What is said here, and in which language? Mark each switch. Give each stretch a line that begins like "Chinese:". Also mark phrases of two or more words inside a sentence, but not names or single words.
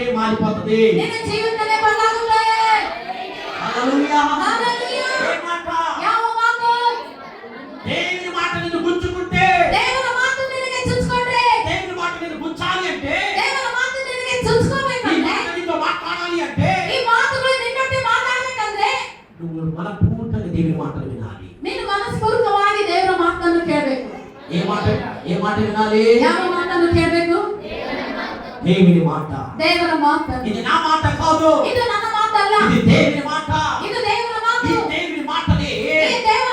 Telugu: మారిపోతుంది.
Kannada: ನಿನ್ನ ಜೀವಿತನೇ ಬದಲಾಗುತ್ತೆ.
Telugu: హల్లెలూయా. హల్లెలూయా. ఏ మాట?
Kannada: ಯಾವ ಮಾತು?
Telugu: దేవుని మాట నిన్ను గుచ్చుకుంటే,
Kannada: ದೇವರ ಮಾತು ನಿನಗೆ ಚುಚ್ಕೊಂಡ್ರೆ,
Telugu: దేవుని మాట నిన్ను గుచ్చాలి అంటే,
Kannada: ದೇವರ ಮಾತು ನಿನಗೆ
Telugu: ఈ
Kannada: ಚುಚ್ಕೋಬೇಕಂದ್ರೆ,
Telugu: మాట నీతో మాట్లాడాలి అంటే,
Kannada: ಈ ಮಾತುಗಳು ನಿನ್ನೊಟ್ಟಿಗೆ ಮಾತಾಡ್ಬೇಕಂದ್ರೆ
Telugu: నువ్వు మనపూర్తిగా దేవుని మాటలు వినాలి.
Kannada: ನೀನು ಮನಸ್ಪೂರ್ವಕವಾಗಿ ದೇವರ ಮಾತನ್ನು ಕೇಳಬೇಕು.
Telugu: ఏ మాట వినాలి?
Kannada: ಯಾವ ಮಾತನ್ನು ಕೇಳಬೇಕು?
Telugu: దేవుని మాట.
Kannada: ದೇವರ ಮಾತು.
Telugu: ఇది నా మాట కాదు,
Kannada: ಇದು ನನ್ನ ಮಾತಲ್ಲ,
Telugu: ఇది దేవుని మాట.
Kannada: ಇದು ದೇವರ
Telugu: ఈ
Kannada: ಮಾತು.
Telugu: దేవుని మాటని
Kannada: ಈ ದೇವರ